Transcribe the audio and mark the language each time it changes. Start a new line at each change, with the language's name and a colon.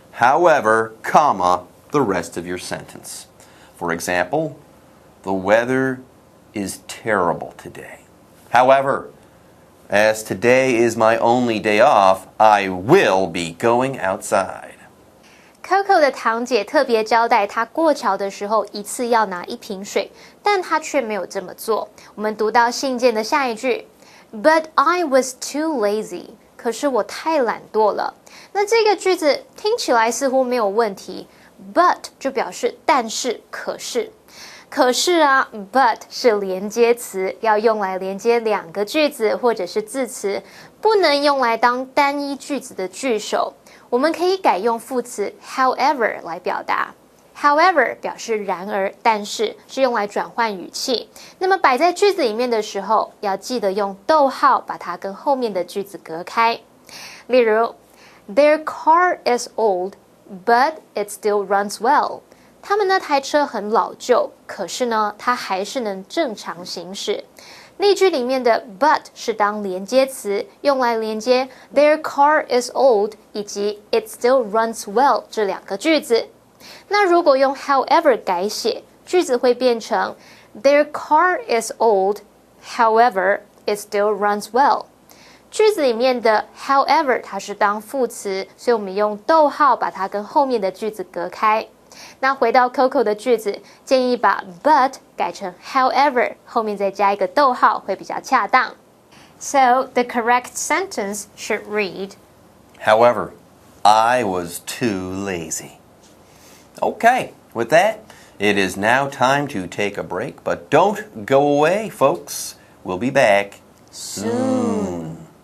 English: However, comma, the rest of your sentence. For example, the weather is terrible today. However, as today is my only day off, I will be going outside.
Chinese: Coco 的堂姐特别交代她过桥的时候一次要拿1瓶水，但她却没有这么做。我们读到信件的下一句
English: But I was too lazy.
Chinese: 可是我太懒惰了。那这个句子听起来似乎没有问题 ，but 就表示但是、可是。可是啊 ，but 是连接词，要用来连接2个句子或者是字词，不能用来当单一句子的句首。我们可以改用副词 however 来表达。 However 表示然而、但是，是用来转换语气。那么摆在句子里面的时候，要记得用逗号把它跟后面的句子隔开。例如
English: Their car is old, but it still runs well.
Chinese: 他们那台车很老旧，可是呢，它还是能正常行驶。例句里面的 but 是当连接词，用来连接
English: Their car is old
Chinese: 以及
English: It still runs well
Chinese: 这2个句子。那如果用 however 改写，句子会变成
English: Their car is old, however, it still runs well.
Chinese: 句子里面的 however 它是当副词，所以我们用逗号把它跟后面的句子隔开。那回到 Coco 的句子，建议把 but 改成 however， 后面再加一个逗号会比较恰当。
English: So the correct sentence should read, However, I was too lazy. Okay, with that, it is now time to take a break, but don't go away, folks. We'll be back soon.